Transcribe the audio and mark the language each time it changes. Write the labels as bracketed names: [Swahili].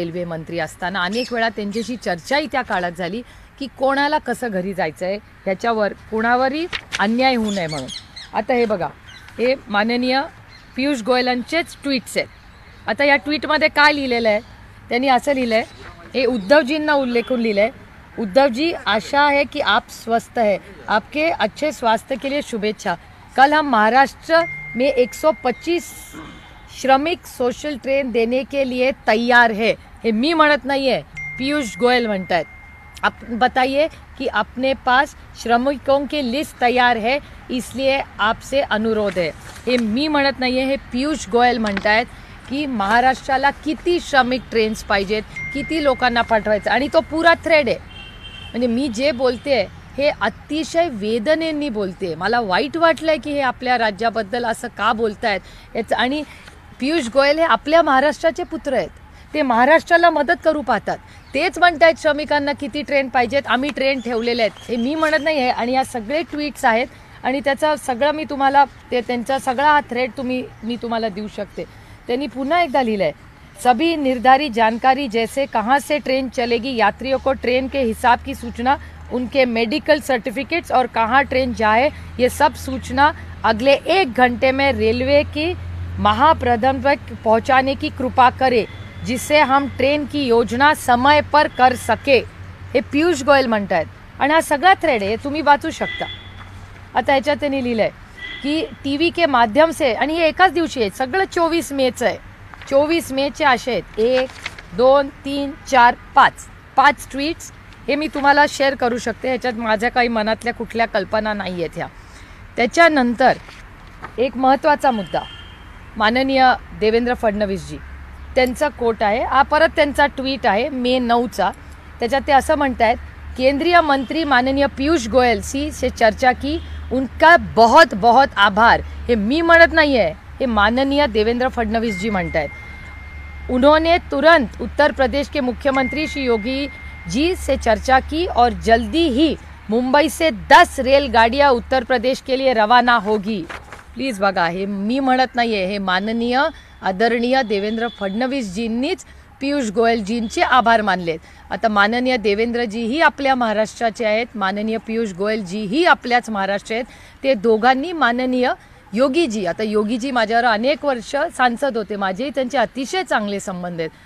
[Marathi] Railway मंत्री असताना अनेक वेळा त्यांच्याशी चर्चाही त्या काळात झाली की कोणाला कसं घरी जायचं आहे, ह्याच्यावर कोणावरही अन्याय होऊ नये म्हणून. आता हे बघा, हे माननीय पियुष गोयलांचेच ट्विट्स आहेत. आता या ट्विटमध्ये काय लिहिलेलं आहे, त्यांनी असं लिहिलं आहे, हे उद्धवजींना उल्लेखून लिहिलं आहे. [Hindi] उद्धवजी, आशा है कि आप स्वस्थ है, आपके अच्छे स्वास्थ्य के लिए शुभेच्छा. कल हम महाराष्ट्र में 125 श्रमिक सोशल ट्रेन देने के लिए तैयार है. [Marathi] हे मी म्हणत नाही आहे, पीयूष गोयल म्हणत आहेत. [Hindi] आप बताइए कि अपने पास श्रमिकों की लिस्ट तैयार है, इसलिए आपसे अनुरोध है. [Marathi] हे मी म्हणत नाही आहे, हे पीयूष गोयल म्हणत आहेत की महाराष्ट्राला किती श्रमिक ट्रेन्स पाहिजेत, किती लोकांना पाठवायचं. आणि तो पुरा थ्रेड आहे. म्हणजे मी जे बोलते हे अतिशय वेदनेने बोलते. मला वाईट वाटलं आहे की हे आपल्या राज्याबद्दल असं का बोलत आहेत याचं. आणि पियुष गोयल हे आपल्या महाराष्ट्राचे पुत्र आहेत. ते महाराष्ट्राला मदत करू पाहतात. तेच म्हणतायत श्रमिकांना किती ट्रेन पाहिजेत, आम्ही ट्रेन ठेवलेले आहेत. हे मी म्हणत नाही आहे. आणि या सगळे ट्विट्स आहेत आणि त्याचा सगळं मी तुम्हाला त्यांचा सगळा हा थ्रेड मी तुम्हाला देऊ शकते. त्यांनी पुन्हा एकदा लिहिलं आहे, [Hindi] सभी निर्धारित जानकारी जैसे कहाँ से ट्रेन चलेगी, यात्रियों को ट्रेन के हिसाब की सूचना, उनके मेडिकल सर्टिफिकेट्स और कहाँ ट्रेन जाए, ये सब सूचना अगले 1 घंटे में रेलवे की महाप्रबंधक तक पहुँचाने की कृपा करे, जिससे हम ट्रेन की योजना समय पर कर सके. [Marathi] हे पियुष गोयल म्हणतात. आणि हा सगळा थ्रेड आहे, तुम्ही वाचू शकता. आता ह्याच्यात त्यांनी लिहिलं आहे की [Hindi] TV के माध्यम से, [Marathi] आणि हे एकाच दिवशी आहे, सगळं 24 मेचं आहे. 24 मेचे असे आहेत 1, 2, 3, 4, 5 ट्विट्स. हे मी तुम्हाला शेअर करू शकते. ह्याच्यात माझ्या काही मनातल्या कुठल्या कल्पना नाही आहेत ह्या. त्याच्यानंतर एक महत्त्वाचा मुद्दा, माननीय देवेंद्र फडणवीसजी त्यांचा कोट आहे. हा परत त्यांचा ट्विट आहे मे 9चा. त्याच्यात ते असं म्हणतात, [Hindi] केंद्रीय मंत्री माननीय पीयूष गोयल से चर्चा की, उनका बहुत बहुत आभार. [Marathi] हे मी म्हणत नाही आहे, हे माननीय देवेंद्र फडणवीस जी म्हणतात. [Hindi] उन्होंने तुरंत उत्तर प्रदेश के मुख्यमंत्री श्री योगी जी से चर्चा की और जल्दी ही मुंबई से 10 रेलगाड़ियाँ उत्तर प्रदेश के लिए रवाना होगी. [Marathi] प्लीज़ बघा, हे मी म्हणत नाही आहे, हे माननीय आदरणीय देवेंद्र फडणवीसजींनीच पीयूष गोयलजींचे आभार मानलेत. आता माननीय देवेंद्रजीही आपल्या महाराष्ट्राचे आहेत, माननीय पीयूष गोयलजीही आपल्याच महाराष्ट्र आहेत. ते दोघांनी माननीय योगीजी, आता योगीजी माझ्यावर अनेक वर्ष सांसद होते, माझेही त्यांचे अतिशय चांगले संबंध आहेत.